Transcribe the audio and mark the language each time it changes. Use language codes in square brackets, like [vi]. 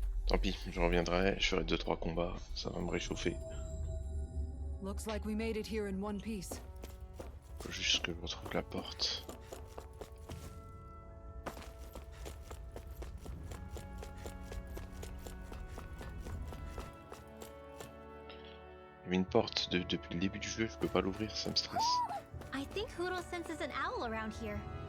[fr] Tant pis, je reviendrai, je ferai 2-3 combats, ça va me réchauffer. [en] Looks like we made it here in one piece. [fr] Faut juste que je retrouve la porte. Il y avait une porte depuis le début du jeu, je peux pas l'ouvrir, ça me stresse. [en] I think Hoodle senses an owl around here.